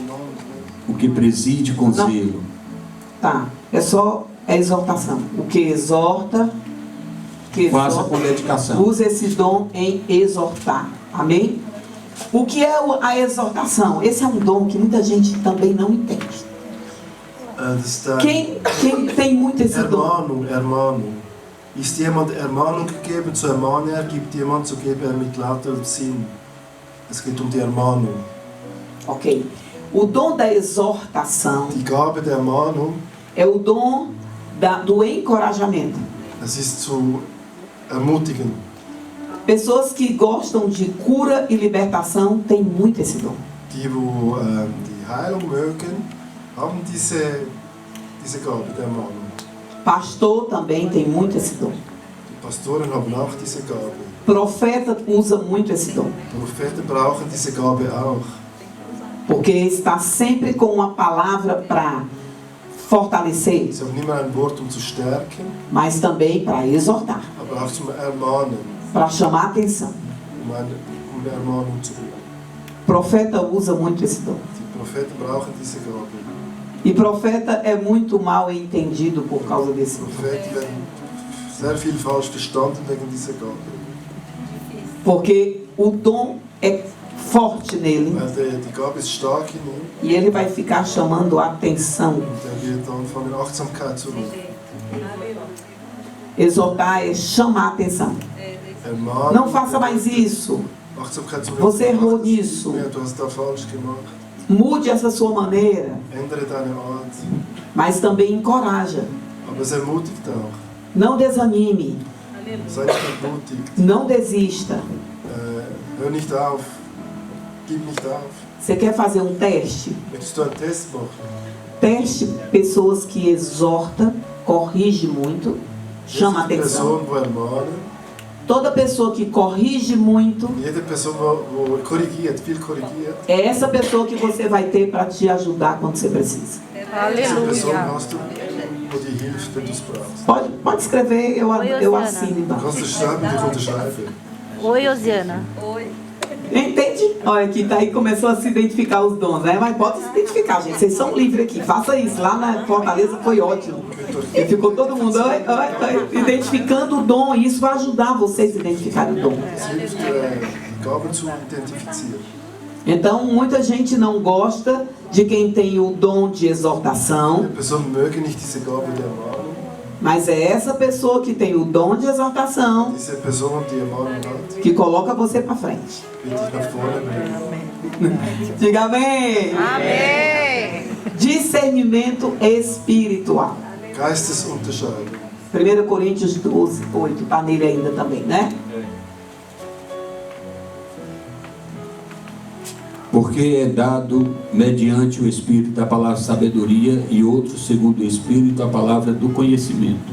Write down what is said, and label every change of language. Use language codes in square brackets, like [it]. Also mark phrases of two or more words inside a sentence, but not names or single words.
[pt] O que preside com Não. zelo. Tá. É só a exortação. O que exorta. Que Faça exorta, com dedicação. usa esse dom em exortar. Amém? O que é a exortação? Esse é um dom que muita gente também não entende. [de] Das ist ein [pt] Quem tem muito esse dom? [de] Ermahnung. Ist jemand Ermahnung gegeben, so ermahne er, gibt jemand, so gebe er mit lauterem Sinn. Es geht die Ermahnung. [pt] Ok. O dom da exortação [de] Die Gabe der Ermahnung, [pt] é o dom do encorajamento. [de] das ist zu ermutigen. [pt] Pessoas que gostam de cura e libertação têm muito esse dom. [de] Die, wo die Heilung mögen, haben diese Gabe der Ermahnung. [pt] Pastor também tem muito esse dom. [de] Die Pastoren haben auch diese Gabe. [pt] Profeta usa muito esse dom. [de] Propheten brauchen diese Gabe auch. [pt] Porque está sempre com uma palavra para fortalecer, [de] Sie haben immer ein Wort, zu stärken, [pt] mas também para exortar, [de] aber auch zum Ermahnen, [pt] para chamar a atenção. [de] um Ermahnung zu bringen. [pt] Profeta usa muito esse dom. [de] Die Propheten brauchen diese Gabe. [pt] E profeta é muito mal entendido por causa desse dom. [de] Propheten werden sehr viel falsch verstanden wegen dieser Gabe. [pt] Porque o dom é forte nele [de] Weil die Gabe ist stark in ihm [pt] e ele vai ficar chamando a atenção. [de] und er wird anfangen, Achtsamkeit zu rufen. [pt] Exortar é chamar a atenção. [de] Ermahnen, [pt] Não faça mais isso. [de] Achtsamkeit zu rufen. [pt] Você errou [de] Mach das [pt] nisso. [de] nicht mehr, du hast da falsch gemacht. [pt] Mude essa sua maneira, [de] Ändere deine Art. [pt] mas também encoraja. [de] Aber es ermutigt auch. [pt] Não desanime, [de] Sei nicht entmutigt. [pt] não desista. [de] Hör nicht auf. Gib nicht auf. [pt] Você quer fazer um teste? [de] Möchtest du einen Test machen? [pt] Teste pessoas que exorta, corrige muito, chama a [de] Jede [pt] atenção. [de] Person, wo ermahnen. [pt] Toda pessoa que corrige muito, [de] Jede Person, wo korrigiert, viel korrigiert. [pt] é essa pessoa que você vai ter para te ajudar quando você precisa. [de] Diese Person [pt] Aleluia. [de] hast du, wo dir hilft, wenn du es brauchst. [pt] Pode escrever, eu Osiana. assino [de] Du [pt] embaixo. [de] kannst es schreiben und ich unterschreibe. [pt] Oi, Osiana. Entende? Olha, aqui tá aí, começou a se identificar os dons, né? Mas pode se identificar, gente. Vocês são livres aqui. Faça isso. Lá na Fortaleza foi ótimo. E ficou todo mundo identificando o dom. E isso vai ajudar vocês a identificar o dom. [de] Es hilft, Gaben zu identifizieren. [pt] Então, muita gente não gosta de quem tem o dom de exortação. [de] Die Person möge nicht diese Gabe der Ermahnung. [pt] Mas é essa pessoa que tem o dom de exortação [de] Diese Person, die Ermahnung hat, [pt] que coloca você para frente. [de] wird dich nach vorne bringen. [pt] Diga amém. Amém. Discernimento espiritual. [de] Geistesunterscheidung. [pt] 1 Coríntios 12, 8. Está nele ainda também, né? Porque é dado mediante o Espírito da palavra sabedoria e outro segundo o Espírito a palavra do conhecimento.